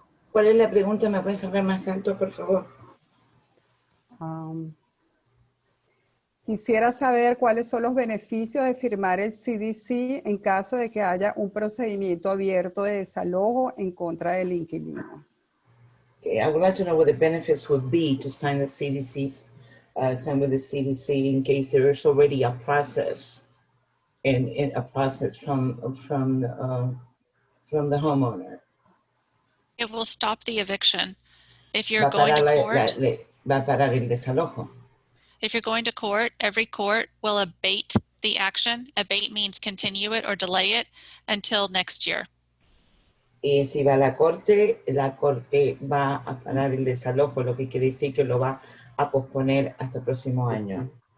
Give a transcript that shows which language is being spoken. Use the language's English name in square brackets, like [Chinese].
[Spanish] ¿Cuál es la pregunta? ¿Me puedes hablar más alto, por favor? Quisiera saber cuáles son los beneficios de firmar el CDC en caso de que haya un procedimiento abierto de desalojo en contra del inquilino. [English] Okay, I would like to know what the benefits would be to sign the CDC, sign with the CDC in case there is already a process, in a process from the homeowner. It will stop the eviction. If you're going to court, [Spanish] Va a parar el desalojo. [English] if you're going to court, every court will abate the action. Abate means continue it or delay it until next year. [Spanish] Y si va a la corte va a parar el desalojo, lo que quiere decir que lo va a posponer hasta el próximo año.